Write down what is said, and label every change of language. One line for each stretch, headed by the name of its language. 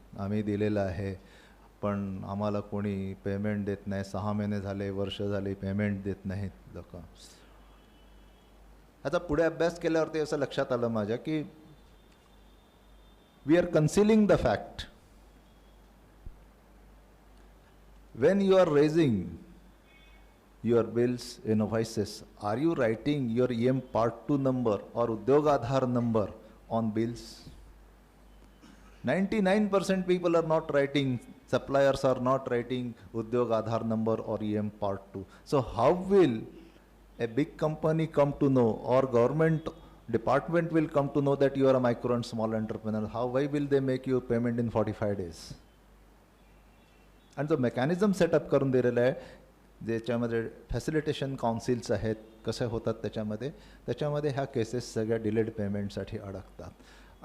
Marathi: आम्ही दिलेलं आहे पण आम्हाला कोणी पेमेंट देत नाही. 6 महिने झाले, वर्ष झाले पेमेंट देत नाहीत लोक. आता पुढे अभ्यास केल्यावरती असं लक्षात आलं माझ्या की
English: We are concealing the fact. When you are raising your bills invoices, are you writing your EM part 2 number or udyog aadhar number on bills? 99% people are not writing, suppliers are not writing udyog aadhar number or EM part 2. So how will a big company come to know, or government department will come to know that you are a micro and small entrepreneur. Why will they make you payment in 45 days?
Marathi: आणि जो mechanism setup करून दिलेला आहे, ज्याच्यामध्ये facilitation councils आहेत, कसे होतात त्याच्यामध्ये ह्या केसेस सगळ्या डिलेड पेमेंटसाठी अडकतात.